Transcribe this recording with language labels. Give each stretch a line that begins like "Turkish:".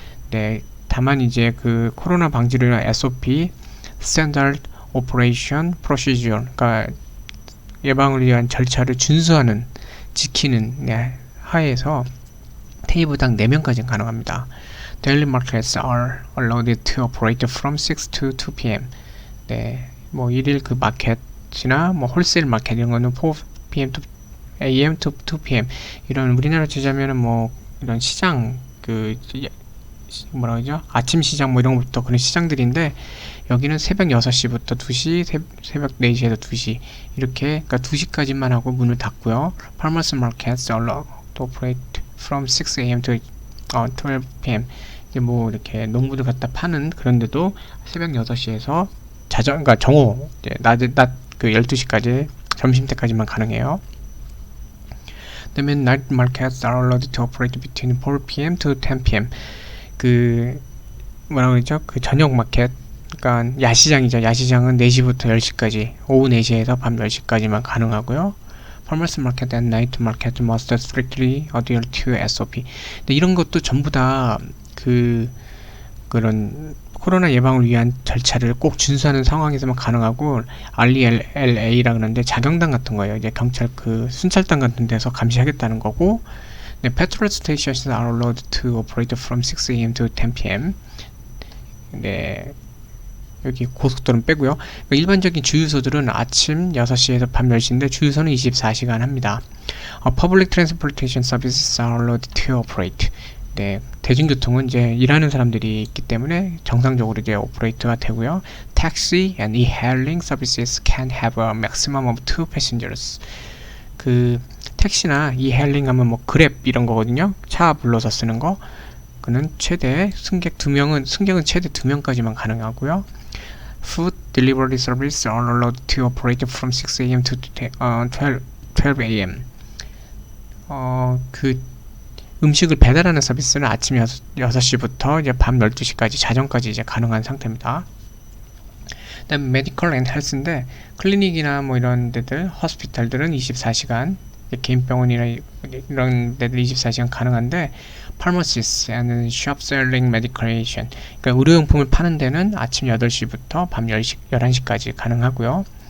Korean: 네, 다만 이제 그 코로나 방지를 위한 SOP, Standard Operation Procedure, 그러니까 예방을 위한 절차를 준수하는, 지키는, 네, 하에서 테이블당 4명까지 가능합니다.
English: Daily markets are allowed to operate from 6 to 2 p.m.
Korean: 네. 뭐 일일 그 마켓이나 뭐 홀세일 마켓 이런 거는 4 p.m.
English: to a.m. to 2 p.m.
Korean: 이런 우리나라 치자면은 뭐 이런 시장 그 뭐라 그러죠? 아침 시장 뭐 이런 것부터 그런 시장들인데 여기는 새벽 6시부터 2시, 새벽 4시에서 2시 이렇게 그러니까 2시까지만 하고 문을 닫고요.
English: Farmers markets are allowed to operate from 6 a.m. to 12 p.m.
Korean: 이제 뭐 이렇게 농부들 갖다 파는 그런데도 새벽 6시에서 그러니까 정오, 낮 그 12시까지, 점심 때까지만 가능해요. 그다음에
English: night markets are allowed to operate between 4 p.m. to 10 p.m.
Korean: 그 뭐라고 그러죠? 그 저녁 마켓, 그러니까 야시장이죠. 야시장은 4시부터 10시까지, 오후 4시에서 밤 10시까지만 가능하고요.
English: Farmers market and night market must strictly adhere to SOP.
Korean: 근데 이런 것도 전부 다 그런 코로나 예방을 위한 절차를 꼭 준수하는 상황에서만 가능하고 RELA라 그러는데 자경단 같은 거예요. 이제 경찰 그 순찰단 같은 데서 감시하겠다는 거고, 네,
English: petrol stations are allowed to operate from 6 a.m. to 10 p.m.
Korean: 네, 여기 고속도로는 빼고요. 그러니까 일반적인 주유소들은 아침 6시에서 밤 10시인데 주유소는 24시간 합니다.
English: Public transportation services are allowed to operate.
Korean: 네, 대중교통은 이제 일하는 사람들이 있기 때문에 정상적으로 이제 오퍼레이트가 되고요.
English: Taxi and e-hailing services can have a maximum of 2 passengers.
Korean: 그 택시나 e-hailing 하면 뭐 그랩 이런 거거든요. 차 불러서 쓰는 거. 그는 최대 승객은 최대 2명까지만 가능하고요.
English: Food delivery service are allowed to operate from 6 a.m. to 12 a.m.
Korean: 그 음식을 배달하는 서비스는 아침 6시부터 이제 밤 12시까지 자정까지 이제 가능한 상태입니다. 그다음에 메디컬 앤 헬스인데 클리닉이나 뭐 이런 데들, 호스피탈들은 24시간, 개인 병원이나 이런 데들 24시간 가능한데
English: pharmacies and shop selling medication,
Korean: 그러니까 의료용품을 파는 데는 아침 8시부터 밤 11시까지 가능하고요.